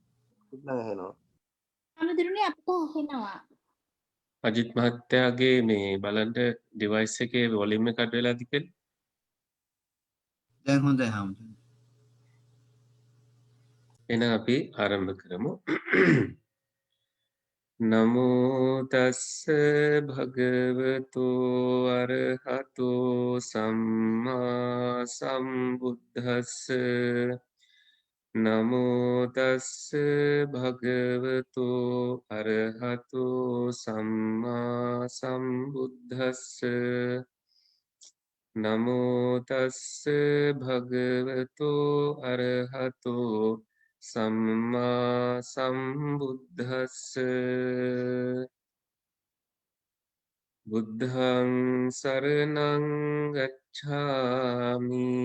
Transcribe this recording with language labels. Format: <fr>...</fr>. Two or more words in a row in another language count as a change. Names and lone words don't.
<si>අමුදුරනේ අපිට ඇහෙනවා. අජිත් මහත්තයාගේ මේ බලන්න ඩිවයිස් එකේ වොලියුම් එක අඩු වෙලාද කියලා? දැන් හොඳයි ආමුදුරනේ. එහෙනම් අපි ආරම්භ කරමු.</si> <pi>නමෝ තස්ස භගවතු අරහතු සම්මා සම්බුද්දස්ස නමෝ තස්ස භගවතු අරහතු සම්මා සම්බුද්දස්ස නමෝ තස්ස භගවතු අරහතු සම්මා සම්බුද්දස්ස බුද්ධං සරණං ගච්ඡාමි</pi>